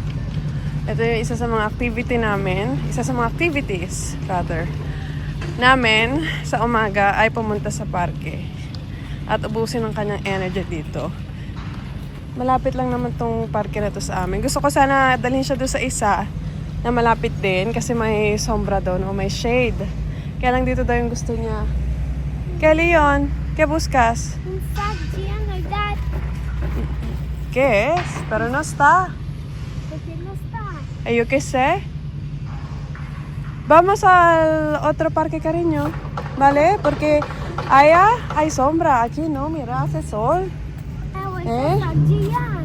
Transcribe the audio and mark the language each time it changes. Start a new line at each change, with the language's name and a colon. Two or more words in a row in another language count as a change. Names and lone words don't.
Filipino: Ito yung isa sa mga activity namin. Isa sa mga activities, rather, namin sa umaga ay pumunta sa parke. At ubusin ang kanyang energy dito. Malapit lang naman tong parke na to sa amin. Gusto ko sana dalhin siya doon sa isa na malapit din kasi may sombra doon o may shade. Kaya lang dito daw yung gusto niya. Kaya Leon,
Spanish: ¿qué buscas? Un sac lleno
English: like that.
Spanish: ¿Qué es? Pero no está. Porque no está. Yo qué sé. Vamos al otro parque, cariño. ¿Vale? Porque allá hay sombra. Aquí no, mira, hace sol. Un sac lleno.